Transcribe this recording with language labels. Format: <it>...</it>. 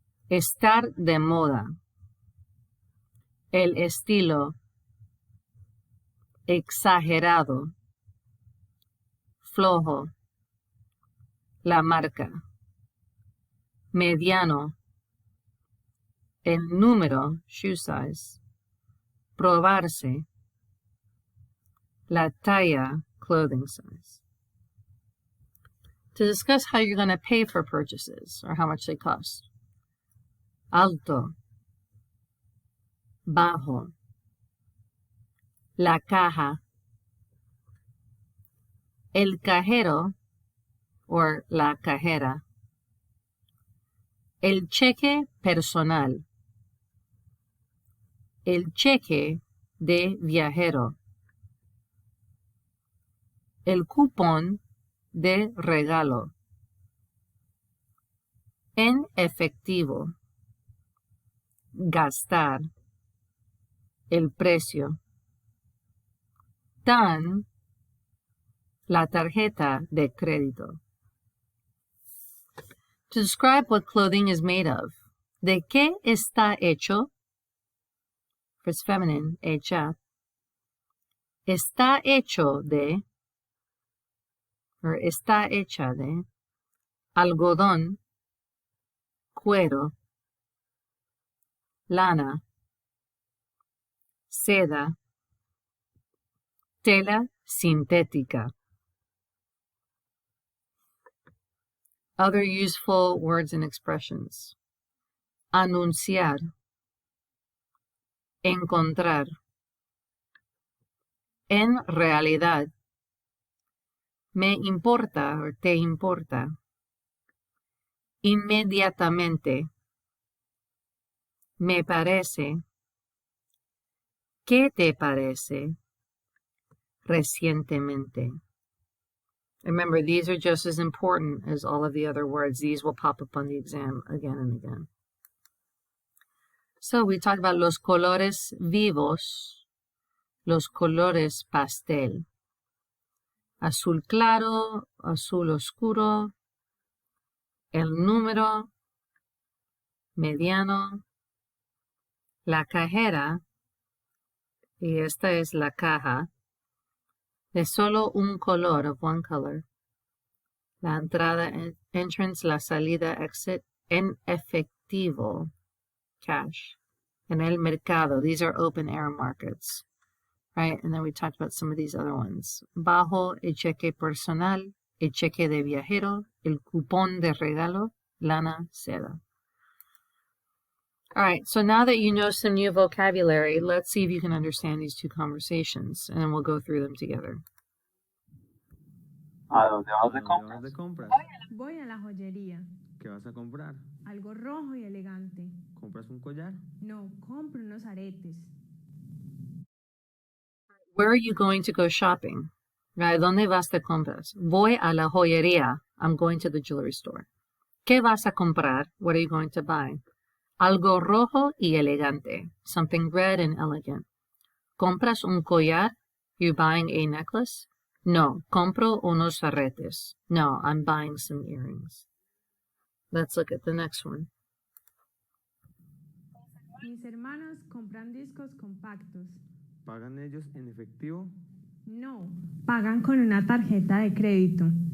<es>estar de moda, el estilo, exagerado, flojo, la marca, mediano, el número,</es> <en>shoe size,</en> <es>probarse, la talla,</es> <en>clothing size. To discuss how you're going to pay for purchases or how much they cost.</en> <es>Alto, bajo, la caja, el cajero or la cajera, el cheque personal, el cheque de viajero, el cupón de regalo, en efectivo, gastar, el precio, dan, la tarjeta de crédito.</es> <en>To describe what clothing is made of.</en> <es>¿De qué está hecho?</es> <en>First feminine,</en> <es>hecha. Está hecho de, or está hecha de, algodón, cuero, lana, seda, tela sintética.</es> <en>Other useful words and expressions.</en> <es>Anunciar, encontrar, en realidad, me importa o te importa, inmediatamente, me parece, ¿qué te parece? Recientemente.</es> <en>Remember, these are just as important as all of the other words. These will pop up on the exam again and again. So we talked about</en> <es>los colores vivos, los colores pastel. Azul claro, azul oscuro, el número, mediano, la cajera, y esta es la caja, de solo un color,</es> <en>of one color.</en> <es>La entrada, entrance, la salida, exit, en efectivo, cash. En el mercado,</es> <en>these are open air markets, right? And then we talked about some of these other ones. Bajo, el cheque personal, el cheque de viajero, el cupón de regalo, lana, seda. All right, so now that you know some new vocabulary, let's see if you can understand these two conversations, and then we'll go through them together.</en> <es>¿A dónde vas de compras? ¿De compras? Voy a la joyería. ¿Qué vas a comprar? Algo rojo y elegante. ¿Compras un collar? No, compro unos aretes.</es> <en>Where are you going to go shopping?</en> <es>¿A dónde vas de compras? Voy a la joyería.</es> <en>I'm going to the jewelry store.</en> <es>¿Qué vas a comprar?</es> <en>What are you going to buy?</en> <es>Algo rojo y elegante.</es> <en>Something red and elegant.</en> <es>¿Compras un collar?</es> <en>You buying a necklace?</en> <es>No, compro unos aretes.</es> <en>No, I'm buying some earrings. Let's look at the next one.</en> <es>Mis hermanos compran discos compactos. ¿Pagan ellos en efectivo? No, pagan con una tarjeta de crédito.</es>